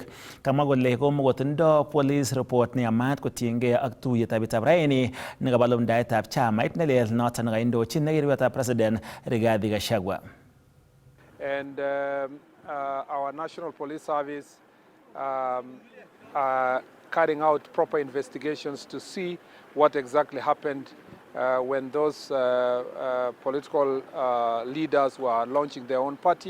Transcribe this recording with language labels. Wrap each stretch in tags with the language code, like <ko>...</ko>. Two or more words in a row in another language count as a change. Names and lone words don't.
<kln>Kamwa kole komokotindoi</kln> <en>police report</en> <kln>neyamat kotiengei ak tuyetab raini nekabo lumdaetab chamait nelel noton nekaindochin nekirwetab president Rigathi Gachagua.</kln> <en>And our National Police Service carrying out proper investigations to see what exactly happened when those political leaders were launching their own party.</en>